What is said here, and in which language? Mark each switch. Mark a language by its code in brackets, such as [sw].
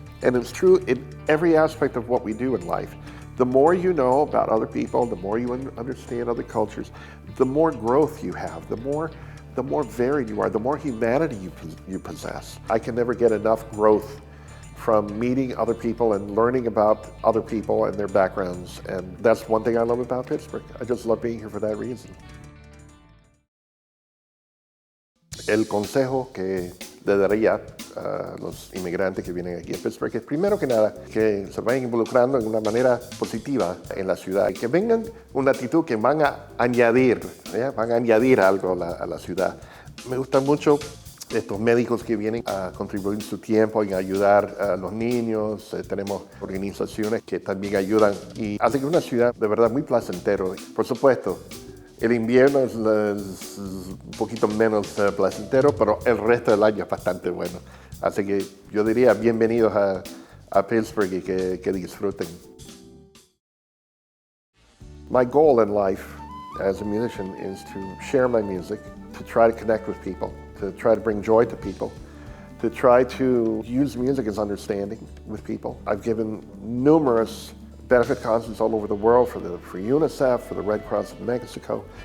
[en] And it's true in every aspect of what we do in life. The more you know about other people, the more you understand other cultures, the more growth you have, the more varied you are, the more humanity you possess. I can never get enough growth from meeting other people and learning about other people and their backgrounds. And that's one thing I love about Pittsburgh. I just love being here for that reason. [es] El consejo que le daría a los inmigrantes que vienen aquí a Pittsburgh es, primero que nada, que se vayan involucrando en una manera positiva en la ciudad y que vengan una actitud que van a añadir algo a la ciudad. Me gustan mucho estos médicos que vienen a contribuir su tiempo en ayudar a los niños. Tenemos organizaciones que también ayudan y hacen que una ciudad de verdad muy placentero. Por supuesto, el invierno es un poquito menos placentero, pero el resto del año es bastante bueno. Así que yo diría bienvenidos a Pittsburgh y que disfruten. [en] My goal in life as a musician is to share my music, to try to connect with people, to try to bring joy to people, to try to use music as understanding with people. I've given numerous benefit concerts all over the world for UNICEF, for the Red Cross of Mexico.